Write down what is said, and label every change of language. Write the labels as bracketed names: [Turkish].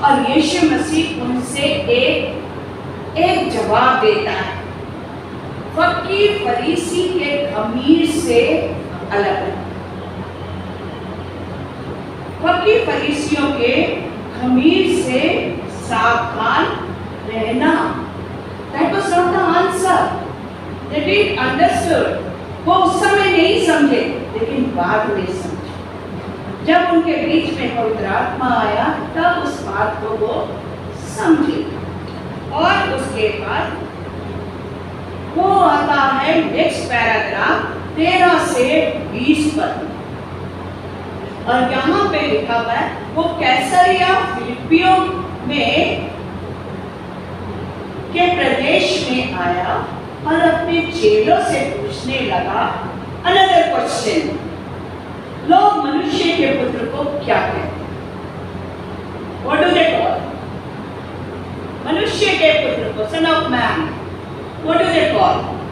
[Hindi] और यीशु मसीह उनसे एक जवाब देता है, फकीर फरीसी के खमीर से अलग। फकीर फरीसियों के खमीर से सावधान रहना। [English] That was not the answer. They didn't understood. [Hindi] वो उस समय नहीं समझे, लेकिन बाद में समझे। जब उनके बीच में पवित्र आत्मा आया तब उस बात को वो समझे। और उसके बाद वो आता है नेक्स्ट पैराग्राफ 13 से 20 पर, और यहाँ पे लिखा हुआ है वो कैसरिया फिलिप्पियों में के प्रदेश में आया और अपने चेलों से पूछने लगा [English] another question, [Hindi] लोग मनुष्य के पुत्र को क्या कहते हैं? [English] What do they call? [Hindi] मनुष्य के पुत्र को, [English] son of man, what do they call?